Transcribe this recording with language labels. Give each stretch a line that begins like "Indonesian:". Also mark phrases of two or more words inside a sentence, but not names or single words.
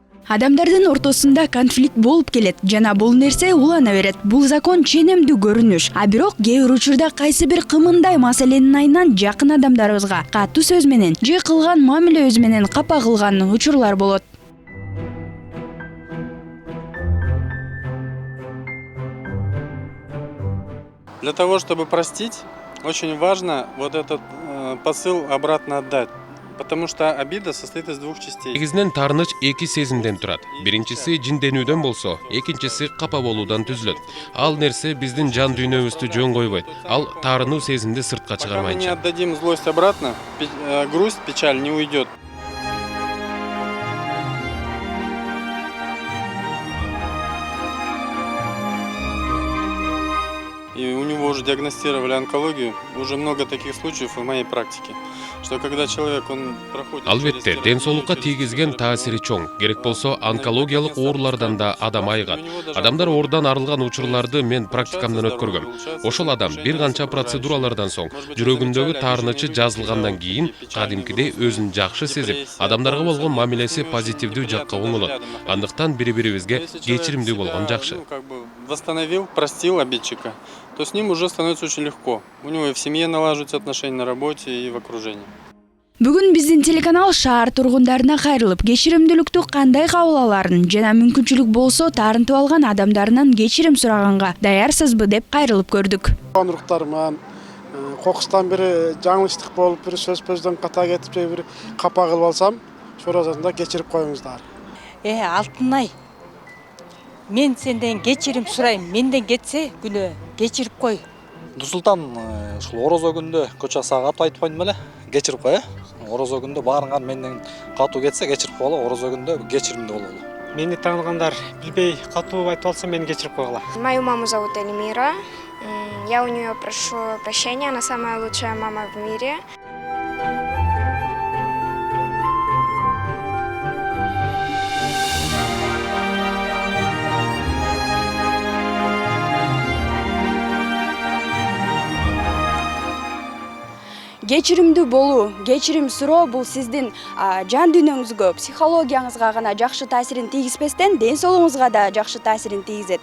Kyrgyz: Адамдардын ортосунда конфликт болуп келет жана бул нерсе улана берет. Бул закон ченемдүү көрүнүш. А бирок кээ бир учурда кайсы бир кымындай маселенин айынан жакын адамдарыбызга катуу сөз менен же кылган мамилебиз менен капа кылган учурлар болот.
Russian: Для того, чтобы простить, очень важно вот этот посыл обратно отдать. Потому что обида состоит из двух частей.
Kyrgyz: Негизинен таарыныч эки сезимден турат. Биринчиси жинденүүдөн болсо, экинчиси капа болуудан түзүлөт. Ал нерсе биздин жан дүйнөбүздү жөн койбойт. Ал таарынуу сезимди сыртка чыгармайчы.
Russian: Пока мы не отдадим злость обратно, грусть, печаль не уйдет. И у него уже диагностировали онкологию, уже много таких случаев в моей практике, что когда человек он проходит.
Kyrgyz: Албетте, ден соолукка тийгизген таасири чоң. Керек болсо онкологиялык оорулардан да адам айыгат. Адамдар оорудан арылган учурларды мен практикамдан өткөргөм. Ошол адам бир канча процедуралардан соң жүрөгүндөгү таарынычы жазылгандан кийин кадимкидей өзүн жакшы сезип, адамдарга болгон мамилеси позитивдүү жакка оңолот. Андыктан бири-бирибизге кечиримдүү болгон жакшы.
Russian: Восстановил, простил обидчика, то с ним уже становится очень легко. У него и в семье налаживаются отношения, на работе и в окружении.
Kyrgyz: Бүгүн биздин телеканал шаар тургундарына кайрылып, кечиримдүүлүктү кандай кабыл аларын жана мүмкүнчүлүк болсо таарынтып алган адамдарынан кечирим сураганга даярсызбы деп кайрылып көрдүк. Руктарыман, кокустан бири жаңылыштык болуп, бири сөз-сөздөн ката кетип, бир капа кылып алсам, сурасында кечирип коюңуздар. Алтынай, мен сенден кечирим сурайм, менден кетсе күнөө кечирип кой. Дусултан ушул орозо күндө көчө саат айтып койдум эле, кечирип кой. Орозо күндө баарыңар менден катуу кетсе кечирип койгула, орозо күндө кечиримдүү бололу. Мени тааныгандар билбей катуу айтып алса мени кечирип койгула.
Russian: Мою маму зовут Эльмира. Я у нее прошу прощения, она самая лучшая мама в мире.
Kyrgyz: Кечиримдүү болуу, кечирим суроо бул сиздин жан дүйнөңүзгө, психологияңызга гана жакшы таасирин тийгизбестен, ден соолугуңузга да жакшы таасирин тийгизет.